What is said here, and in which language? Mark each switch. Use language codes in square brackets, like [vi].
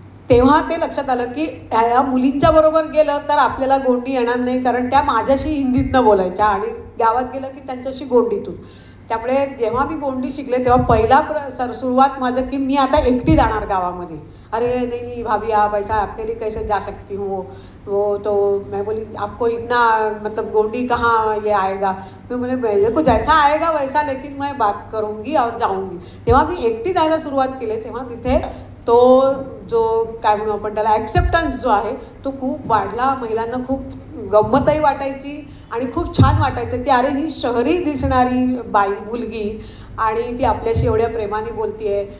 [mr] तेव्हा ते लक्षात आलं की ह्या मुलींच्या बरोबर गेलं तर आपल्याला गोंडी येणार नाही, कारण त्या माझ्याशी हिंदीतनं बोलायच्या आणि गावात गेलं की त्यांच्याशी गोंडीतून. त्यामुळे जेव्हा मी गोंडी शिकले तेव्हा पहिला सुरुवात माझं की मी आता एकटी जाणार गावामध्ये. [hi] अरे नहीं नहीं भाभी आप ऐसा अकेली कैसे जा सकती हूँ, वो तो मैं बोली आपको इतना मतलब गोंडी कहाँ ये आएगा. मैं बोले मेरे को जैसा आएगा वैसा, लेकिन मैं बात करूँगी और जाऊँगी. [mr] तेव्हा मी एकटी जायला सुरुवात केली तेव्हा तिथे तो जो काय म्हणू आपण त्याला ॲक्सेप्टन्स जो आहे तो खूप वाढला. महिलांना खूप गंमतही वाटायची आणि खूप छान वाटायचं की अरे ही शहरी दिसणारी मुलगी आणि ती आपल्याशी एवढ्या प्रेमाने बोलतीये.